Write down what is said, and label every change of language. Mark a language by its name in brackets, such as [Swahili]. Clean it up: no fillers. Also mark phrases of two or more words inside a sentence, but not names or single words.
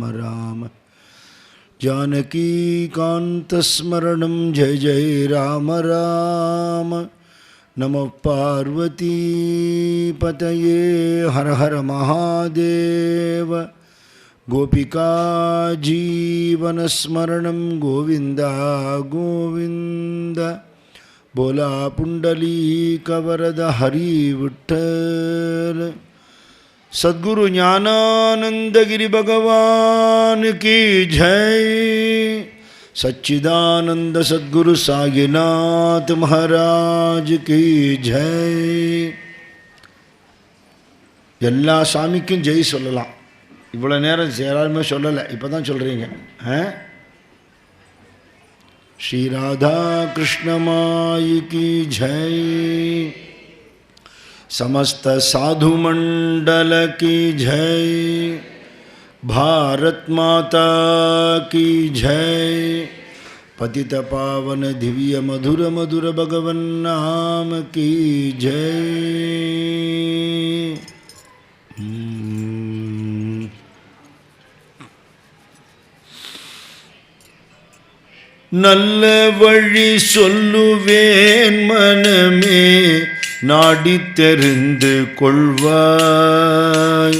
[Sanskrit] राम जानकी कान्तस्मरणम् जय जय राम राम नमः पार्वती पतये हर हर महादेव गोपिका जीवनस्मरणम् गोविन्दा गोविन्द [Marathi] बोला पुंडलीक वरद हरि विठ्ठल. [Hindi] सद्गुरु ज्ञानानंद गिरि भगवान की जय. सच्चिदानंद सद्गुरु साईनाथ महाराज की जय. [Tamil] எல்லா சாமிக்கும் ஜெய் சொல்லலாம். இவ்வளோ நேரம் யாருமே சொல்லலை, இப்போ தான் சொல்கிறீங்க. [Hindi] श्री राधा कृष्ण माई की जय. समस्त साधु मंडल की जय. भारत माता की जय. पतित पावन दिव्य मधुर मधुर भगवन नाम की जय. [Tamil] நல்ல வழி சொல்லுவேன் மனமே நாடி தெரிந்து கொள்வாய்.